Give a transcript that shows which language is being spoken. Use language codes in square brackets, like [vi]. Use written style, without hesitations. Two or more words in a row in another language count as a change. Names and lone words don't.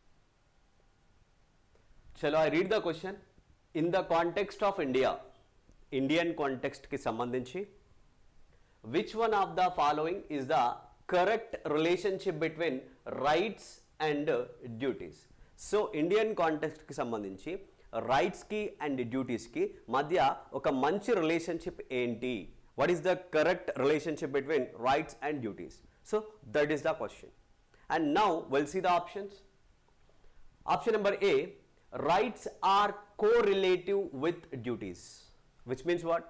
[en] Chalo, I read the question. In the context of India, Indian context [te] కి సంబంధించి, [en] which one of the following is the correct relationship between rights and duties? [te] So [en] Indian context [te] కి సంబంధించి rights ki [en] and duties [te] కి మధ్య ఒక మంచి relationship enti? [en] What is the correct relationship between rights and duties? So that is the question. And now we'll see the options. Option number A, rights are correlative with duties. Which means what?